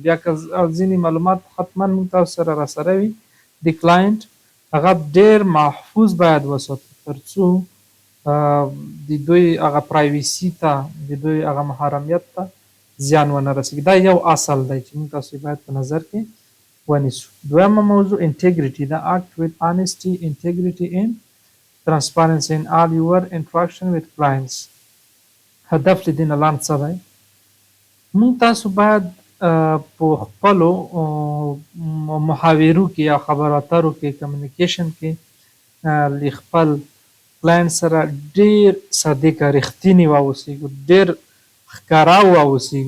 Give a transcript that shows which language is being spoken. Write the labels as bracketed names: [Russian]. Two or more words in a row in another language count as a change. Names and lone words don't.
[Pashto] بیا که ځینې معلومات حتما موږ تاسو سره راسره وي د کلاینټ هغه ډیر محفوظ باید وساتو تر څو د دوی هغه پرایویسي ته د دوی هغه محرمیت ته زیان ونه رسیږي. دا یو اصل دی چې موږ تاسو باید په نظر کې ونیسو. دویمه موضوع انټیګریټي ده. [English] act with honesty, integrity and transparency in all your interaction with clients. [Pashto] هدف له دې نه لاندې څه دی؟ موږ تاسو باید په خپلو محاورو کې یا خبرو اترو کې کمیونیکیشن کې له خپل کلاینټ سره ډیر صادق رښتیني واوسیږو، ډیر ښکاره واوسیږو.